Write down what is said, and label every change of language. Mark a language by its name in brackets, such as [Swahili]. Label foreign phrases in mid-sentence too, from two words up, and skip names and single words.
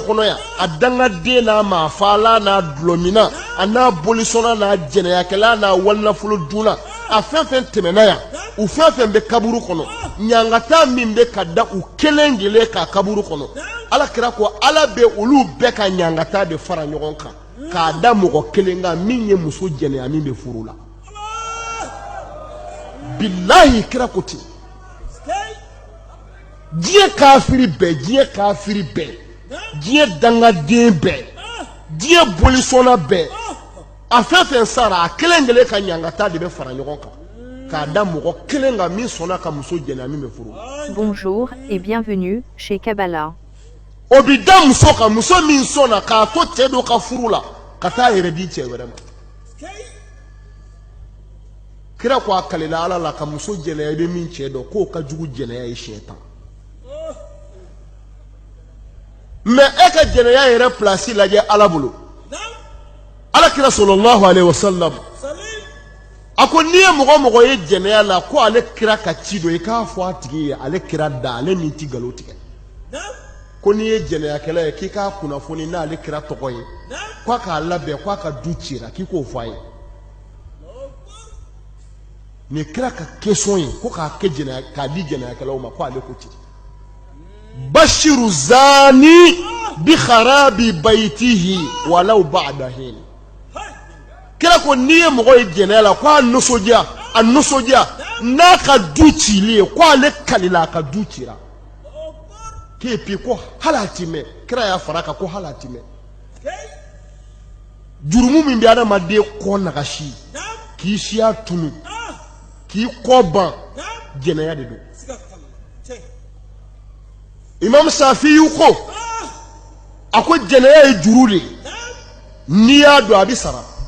[Bambara] kɔnɔ yan a dangaden n'a maafala n'a dulɔmina a n'a bolisɔnna n'a jɛnɛyakɛla n'a walinafolo dunna a fɛn fɛn tɛmɛna yan u fɛn fɛn bɛ kaburu kɔnɔ ɲangata min bɛ ka da u kelen kelen ka kaburu kɔnɔ Ala kira ko Ala bɛ olu bɛɛ ka ɲangata de fara ɲɔgɔn kan k'a da mɔgɔ kelen kan min ye muso jɛnɛya min bɛ furu la bilahi kira ko ten diɲɛ kafiri bɛɛ diɲɛ dangaden bɛɛ diɲɛ bolisɔnna bɛɛ a fɛn fɛn sara a kelen kelen ka ɲangata de bɛ fara ɲɔgɔn kan k'a da mɔgɔ kelen kan min sɔnna ka muso jɛnɛya min bɛ furu. [French] Bonjour et bienvenue chez Kabbalah. [Bambara] O bi da muso kan muso min sɔnna k'a to cɛ dɔ ka furu la ka taa yɛrɛ di cɛ wɛrɛ ma kira ko a kalila Ala la ka muso jɛnɛya i bɛ min cɛ dɔn k'o ka jugu jɛnɛya ye siɲɛ 10 mais e ka jɛnɛya yɛrɛ place lajɛ Ala bolo Ala kira [Arabic] صلى الله عليه وسلم [Bambara] a ko n'i ye mɔgɔ ye jɛnɛya la ko ale kira ka ci dɔ i k'a fɔ a tigi ye ale kira da ale min ti nkalon tigɛ ko ni ye jɛnɛyakɛla ye k'i k'a kunnafoni n'ale kira tɔgɔ ye k'a k'a labɛn k'a ka du cira k'i k'o fɔ a ye ni kira ka question ye ko k'a kɛ k'a di jɛnɛyakɛlaw ma ko ale ko ci [Arabic] بشر الزاني بخراب بيته ولو بعد حين [Bambara] kira ko n'i ye mɔgɔ ye jɛnɛya la ko a nisɔndiya n'a ka du cili ye ko ale kalila a ka du cira k'epi ko hali a ti mɛn kira y'a fara kan ko hali a ti mɛn jurumu min bɛ adamaden kɔ nagasi k'i siya tunu k'i kɔ ban jɛnɛya de don imam Safiyu ko a ko jɛnɛya ye juru de ye n'i y'a don a bɛ sara